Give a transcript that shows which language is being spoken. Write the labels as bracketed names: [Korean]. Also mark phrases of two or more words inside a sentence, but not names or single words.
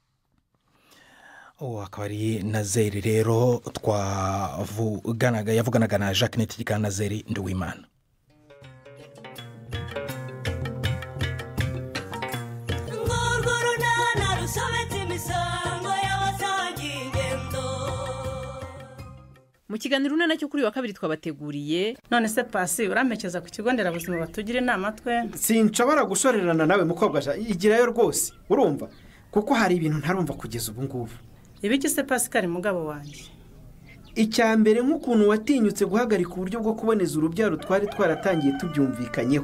[Kinyarwanda] Akaba ari Nazeri rero yavuganaga na Jacques Nitigana Nazeri Nduwimana. Mu kiganiro nacyo kuri wa kabiri twabateguriye. None se Pasi uramekeza ku kigo nderabuzima batugire inama twe? Sinshobora gushorerana nawe mukobwa, igirayo rwose urumva, kuko hari ibintu ntarumva kugeza ubu ngubu. Ibiki se Pascal mugabo wanjye? Icya mbere nk'ukuntu watinyutse guhagarika uburyo bwo kuboneza urubyaro twari twaratangiye tubyumvikanyeho.